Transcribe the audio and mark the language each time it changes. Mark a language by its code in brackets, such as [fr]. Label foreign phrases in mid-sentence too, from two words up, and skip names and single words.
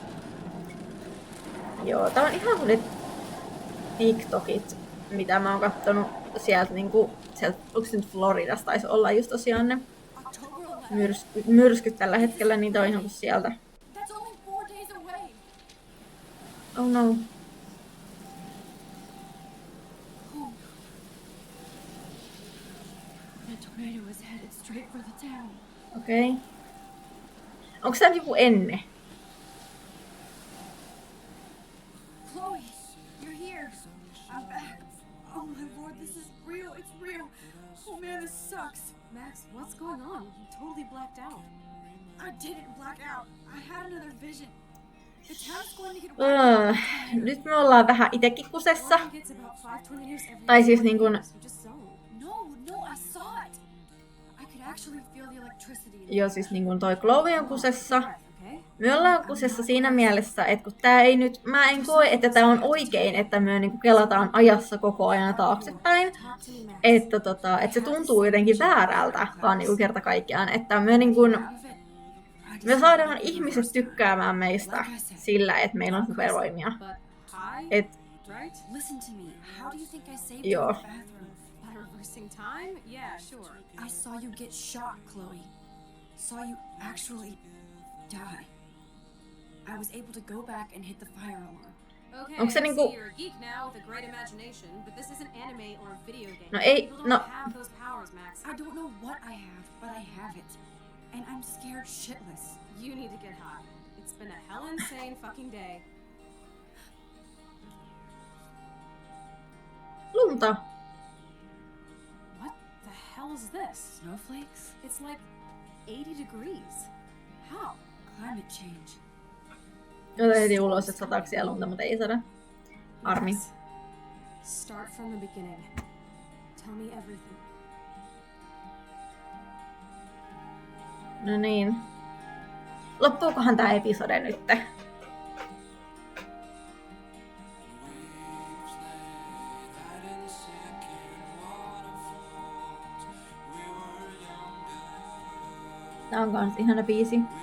[fi] Joo, tää on ihan kuin ne TikTokit, mitä mä oon kattonut sieltä niinku, onko se nyt Floridasta taisi olla just tosiaan ne myrskyt tällä hetkellä, niitä on ihan kuin sieltä. [en] Oh no. [fi] Okei. Okay. Onko tää joku enne? [en] Chloe, you're here. I'm back. Oh my lord, this is real. It's real. Oh man, this sucks. Max, what's going on? You totally blacked out. I didn't black out. I had another vision. The town's going to get wiped. [fi] Nyt me ollaan vähän itekin kusessa. [en] Florida gets about 5 tornadoes every [fi] Tai siis [en] 20 [fi] niin kun, [en] years. You just don't. No, I saw it. I could actually feel the electricity. in the [fi] joo siis niin kun toi Chloe on kusessa. [en] Okay? [fi] Me ollaan kusessa siinä mielessä, että kun tää ei nyt, mä en koe, että tää on oikein, että me niinku kelataan ajassa koko ajan taaksepäin. [en] Talk to me, Max. [fi] Että se tuntuu jotenkin väärältä, vaan niinku kerta kaikkiaan, että me niinku, [en] out of it. [fi] me saadaan ihmiset tykkäämään meistä sillä, että meillä on supervoimia. [en] But hi, [fi] Et, [en] right? Listen to me. How do you think I saved [fi] Joo. [en] you in the bathroom? By reversing time? Yeah, sure. I saw you get shot, Chloe. Saw you actually die. I was able to go back and hit the fire alarm. Okay, [fi] Onko se [en] I [fi] niinku- [en] see you're a geek now with a great imagination, but this isn't anime or a video game. [fi] No ei, [en] People don't [fi] no. [en] have those powers, Max. I don't know what I have, but I have it. And I'm scared shitless. You need to get high. It's been a hell insane fucking day. [fi] lunta. [en] What the hell is this? Snowflakes? It's like 80 degrees. How? Climate change. [fi] Jota heti ulos, että sataako siellä lunta, mutta ei sada. Harmi. [en] Max, start from the beginning. Tell me everything. [fi] No niin. Loppuukohan tää episode nytte? Tää on kans ihana biisi.